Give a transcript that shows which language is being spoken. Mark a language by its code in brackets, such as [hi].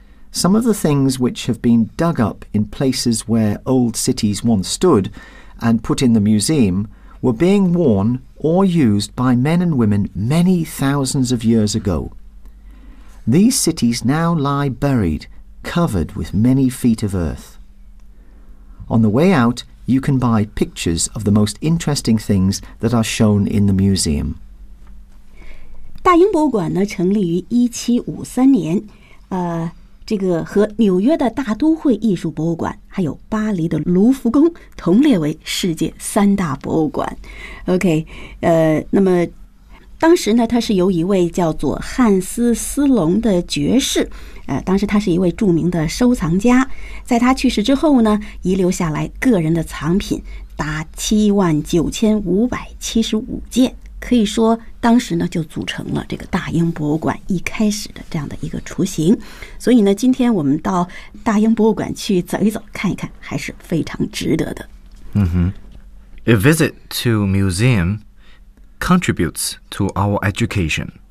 [en] Some of the things which have been dug up in places where old cities once stood and put in the museum were being worn or used by men and women many thousands of years ago. These cities now lie buried, covered with many feet of earth. On the way out, you can buy pictures of the most interesting things that are shown in the museum. [zh] 大英博物馆呢，成立于1753年，这个和纽约的大都会艺术博物馆还有巴黎的卢浮宫同列为世界三大博物馆。 OK， 那么当时呢，它是由一位叫做汉斯·斯隆的爵士，当时他是一位著名的收藏家，在他去世之后呢，遗留下来个人的藏品达79575件，可以说当时呢就组成了这个大英博物馆一开始的这样的一个雏形。所以呢，今天我们到大英博物馆去走一走看一看还是非常值得的。 [en] 嗯哼。A visit to museum contributes to our education.